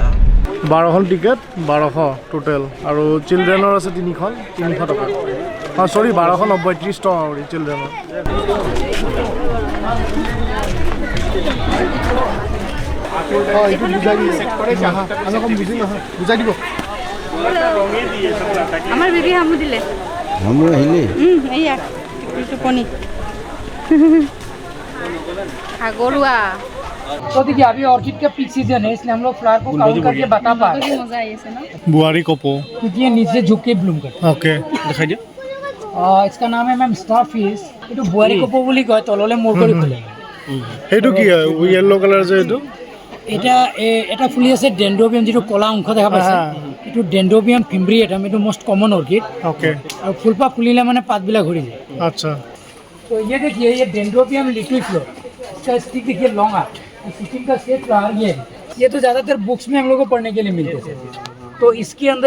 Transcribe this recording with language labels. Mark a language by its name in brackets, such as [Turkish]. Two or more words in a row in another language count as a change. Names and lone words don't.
[Assamese] 12খন টিকেট 1200 টোটেল আৰু চিলড্ৰেনৰ আছে 3খন 300 টকা অঁ চৰি 1290 30 টকা কৰি চিলড্ৰেনৰ এইটো বুজাই দিব আমি অকণ বুজি নহয় বুজাই দিব আমাৰ বেবী হামু দিলে হামু আহিলে এইয়া টোপনি সাগৰুৱা [Hindi] तो देखिए अभी ऑर्किड का पीक सीजन है इसलिए हम लोग फ्लावर को काउंट करके बता पा रहे हैं [Assamese] মজা আহি আছে ন बुआरी कपो [Hindi] क्योंकि ये नीचे झुक के ब्लूम करता ओके दिखाई दिया है इसका नाम है मैम स्टार फिश ये तो बुआरी कपो [Assamese] বুলি কয় তললে মোৰ কৰি ফুলে এইটো কি হয় [English] yellow colour [Assamese] যে এইটো এটা ফুলি আছে ডেন্ড্ৰোবিয়াম যিটো কলা অংশ দেখা পাইছে এইটো ডেন্ড্ৰোবিয়াম ফিম্ব্ৰিয়েটাম এইটো [English] most common orchid [Hindi] ओके [Assamese] আৰু ফুলপাহ ফুলিলে মানে পাতবিলাক ঘূৰি যায় [Hindi] अच्छा तो ये देखिए ये डेंड्रोबियम लिक्विड फ्लोर इसका स्टिक देखिए लॉन्ग आर्ट स्टिकिंग का शेप ये तो ज़्यादातर बुक्स में हम लोग को पढ़ने के लिए मिलते थे तो इसके अंदर